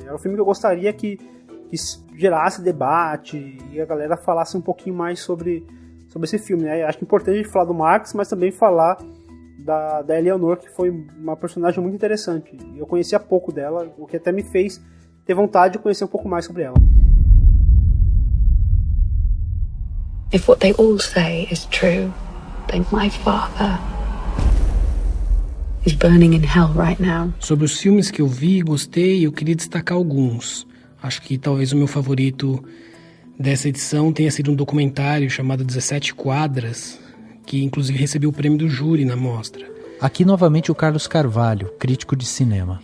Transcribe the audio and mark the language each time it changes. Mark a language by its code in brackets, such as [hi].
[pt] Era um filme que eu gostaria que gerasse debate e a galera falasse um pouquinho mais sobre esse filme, né? Acho que é importante falar do Marx, mas também falar da Eleanor, que foi uma personagem muito interessante. Eu conhecia pouco dela, o que até me fez ter vontade de conhecer um pouco mais sobre ela. [en] If what they all say is true, then my father is burning in hell right now. [pt] Sobre os filmes que eu vi e gostei, eu queria destacar alguns. Acho que talvez o meu favorito dessa edição tenha sido um documentário chamado 17 Quadras, que inclusive recebeu o prêmio do júri na mostra. Aqui novamente o Carlos Carvalho, crítico de cinema.